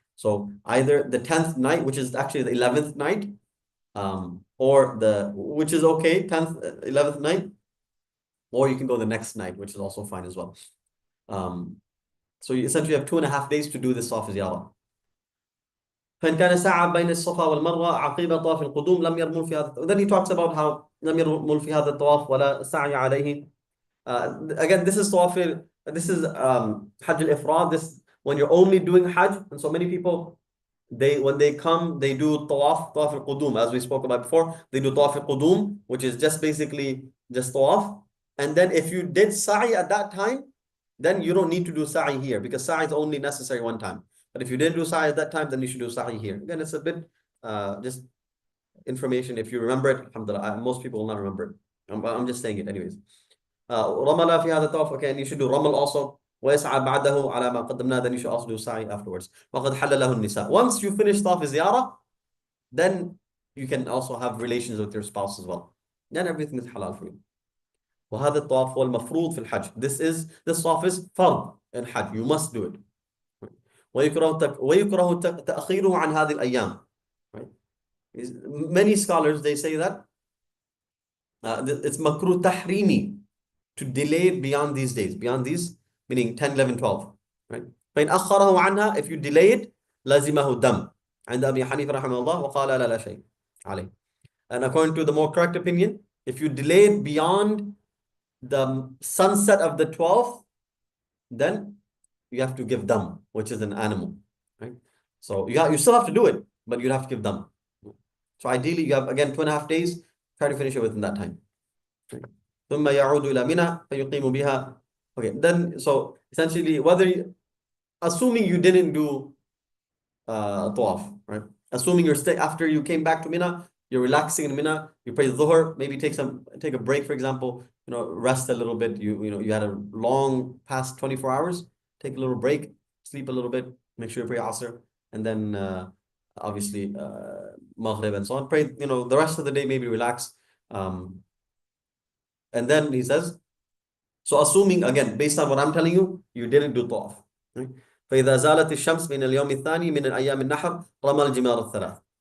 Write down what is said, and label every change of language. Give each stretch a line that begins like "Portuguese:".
English: So either the 10th night, which is actually the 11th night, or which is okay, 10th, 11th night, or you can go the next night, which is also fine as well. So you essentially have 2.5 days to do this طواف زيارة.
Arabic: فإن كان سعى بين الصفا والمروة عقيب طواف القدوم لم يرمل في هذا.
English: Then he talks about how
Arabic: لم يرمل في هذا الطواف ولا سعي عليه.
English: Again, this is Hajj al-Ifrad. This when you're only doing Hajj, and so many people when they come, they do tawaf al-qudum, as we spoke about before. They do tawaf al-qudum, which is just basically just tawaf. And then if you did sa'i at that time, then you don't need to do sa'i here, because sa'i is only necessary one time. But if you didn't do sa'i at that time, then you should do sa'i here. Again, it's a bit just information. If you remember it, alhamdulillah. Most people will not remember it. I'm just saying it anyways.
Arabic: رمل في هذا الطواف.
English: Okay, and you should do ramal also.
Arabic: ويسعى بعده على ما قدمنا.
English: Then you should also do sa'i afterwards.
Arabic: وقد حل له النساء.
English: Once you finish
Arabic: طواف زيارة,
English: then you can also have relations with your spouse as well. Then everything is halal for you.
Arabic: وهذا الطواف هو المفروض في الحج.
English: This طواف is فرض in Hajj. You must do it.
Arabic: ويكره تأخيره عن هذه الأيام.
English: Right? Many scholars they say that it's makruh tahrimi to delay it beyond these days, beyond these, meaning 10, 11, 12. Right?
Arabic: فإن أخره عنها,
English: if you delay it,
Arabic: لازمه الدم. عند أبي حنيفة رحمه الله وقال لا شيء عليه.
English: And according to the more correct opinion, if you delay it beyond the sunset of the 12th, then you have to give dam, which is an animal, right? So you still have to do it, but you have to give dam. So ideally, you have again 2.5 days. Try to finish it within that time.
Arabic: ثم يعود إلى منى فيقيم بها.
English: Okay, then so essentially, assuming you didn't do tawaf, right? Assuming you're after you came back to Mina, you're relaxing in Mina, you pray Dhuhr, maybe take a break, for example, rest a little bit. You had a long past 24 hours, take a little break, sleep a little bit, make sure you pray Asr, and then obviously Maghrib and so on. Pray, the rest of the day, maybe relax. And then he says, so assuming again, based on what I'm telling you, you didn't do tawaf. Right?
Arabic: فإذا زالت الشمس من اليوم الثاني من أيام النحر رمى الجمار الثلاث.